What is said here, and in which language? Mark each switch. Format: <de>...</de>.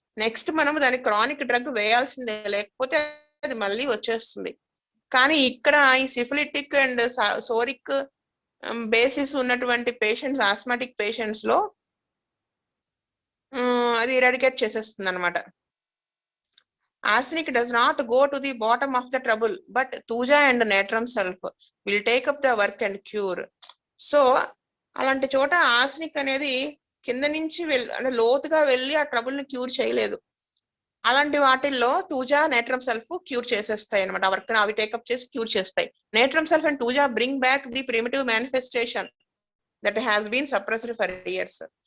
<te>Next మనం దాని chronic drug వేయాల్సిందే, లేకపోతే అది మళ్ళీ వచ్చేస్తుంది. కానీ ఇక్కడ ఈ సిఫిలిటిక్ అండ్ సోరిక్ బేసిస్ ఉన్నటువంటి పేషెంట్స్, ఆస్మాటిక్ పేషెంట్స్ లో అది ఎరాడికేట్ చేసేస్తుంది అనమాట.</te> <en>Arsenic does not go to the bottom of the trouble, but Tuja and natrum sulf will take up the work and cure.</en> <te>So అలాంటి చోట arsenic అనేది కింద నుంచి అంటే లోతుగా వెళ్ళి ఆ ట్రబుల్ ని క్యూర్ చేయలేదు. అలాంటి వాటిల్లో తూజా, నేట్రమ్ సల్ఫ్ క్యూర్ చేసేస్తాయి అనమాట. వర్క్ అవి టేకప్ చేసి క్యూర్ చేస్తాయి.</te> <en>Natrum sulph and thuja bring back the primitive manifestation that has been suppressed for years.</en>